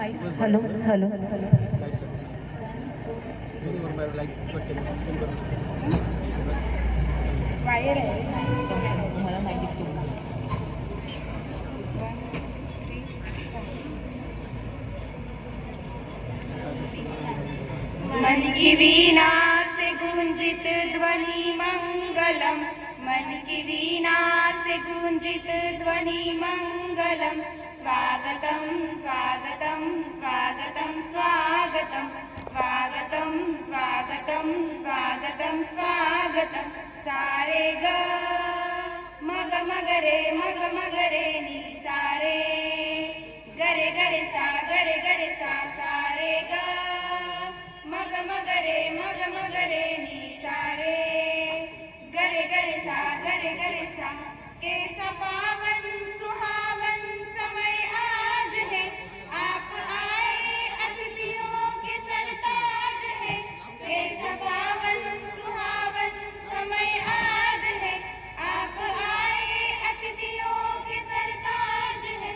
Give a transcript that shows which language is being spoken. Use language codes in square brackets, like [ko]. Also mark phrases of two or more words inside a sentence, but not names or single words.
[mr] हॅलो हॅलो वायर आहे मला माहिती. [hi] मन की वीणा से गुंजित ध्वनि मंगलम, मन की वीणा से गुंजित ध्वनि मंगलम। स्वागतम स्वागतम स्वागतम स्वागतम स्वागतम स्वागतम स्वागतम स्वागतम। सारे ग मग मगरे नी सारे गरे गरे सा सारे ग मग मगरे नी सारे गरे सा। कैसा पावन सुहावन समय आज है, आप आए अतिथियों के सरताज है। कैसा पावन सुहावन समय आज है, आप आए अतिथियों के सरताज है।